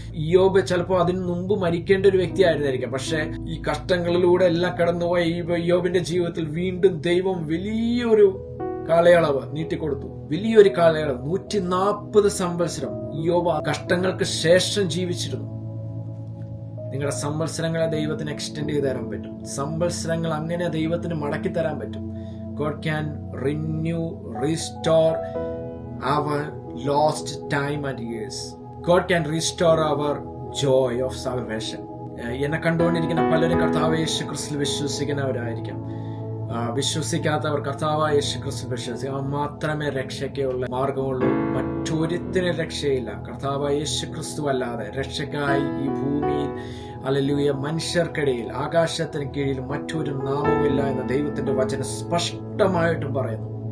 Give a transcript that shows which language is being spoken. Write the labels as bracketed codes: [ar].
[ml] ഇയ്യോബ് ചിലപ്പോൾ അതിന് മുമ്പ് മരിക്കേണ്ട ഒരു വ്യക്തി ആയിരുന്നായിരിക്കാം. പക്ഷെ ഈ കഷ്ടങ്ങളിലൂടെ എല്ലാം കടന്നുപോയ ഇയ്യോബിന്റെ ജീവിതത്തിൽ വീണ്ടും ദൈവം വലിയൊരു കാലയളവ് നീട്ടിക്കൊടുത്തു. വലിയൊരു കാലയളവ്, 140 സംവത്സരം ഇയ്യോബ് കഷ്ടങ്ങൾക്ക് ശേഷം ജീവിച്ചിരുന്നു. നിങ്ങളുടെ സംവത്സരങ്ങളെ ദൈവത്തിന് എക്സ്റ്റെൻഡ് ചെയ്ത് തരാൻ പറ്റും. സംവത്സരങ്ങൾ അങ്ങനെ ദൈവത്തിന് മടക്കി തരാൻ പറ്റും. [en] God can renew, restore our lost time and years. God can restore our joy of salvation. [ml] എന്നെ കണ്ടുകൊണ്ടിരിക്കുന്ന പലരും കർത്താവ് യേശു ക്രിസ്തുവിൽ വിശ്വസിക്കുന്നവരായിരിക്കാം. വിശ്വസിക്കാത്തവർ കർത്താവായ യേശു ക്രിസ്തു വിശ്വസിക്കുക മാത്രമേ രക്ഷയ്ക്കുള്ള മാർഗമുള്ളൂ. മറ്റൊരുത്തിന് രക്ഷയില്ല. കർത്താവായ യേശു ക്രിസ്തു അല്ലാതെ രക്ഷയ്ക്കായി ഈ ഭൂമിയിൽ, ഹല്ലേലൂയ, മനുഷ്യർക്കിടയിൽ ആകാശത്തിന് കീഴിൽ മറ്റൊരു നാമമില്ല എന്ന് ദൈവത്തിന്റെ വചനം സ്പഷ്ടമായിട്ടും പറയുന്നു.